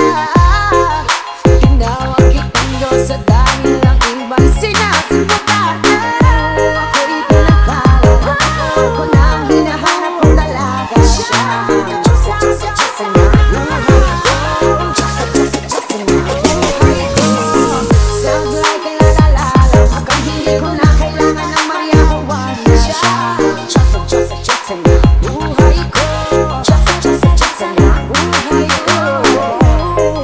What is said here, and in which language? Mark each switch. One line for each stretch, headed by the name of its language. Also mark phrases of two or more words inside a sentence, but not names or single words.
Filipino: Tinawag kitang Diyos at dahil ang ibang sinasibo ka. Ako'y pinagpala, natagpuan ko nang hinahanap kong dalaga. Siya ang Diyos na buhay ko. Diyos na buhay ko.
English: Sounds like a la-la-la-la,
Filipino: mukhang hindi ko na kailangan ng Maria Juan na siya ang Diyos na buhay ko. Diyos na buhay ko.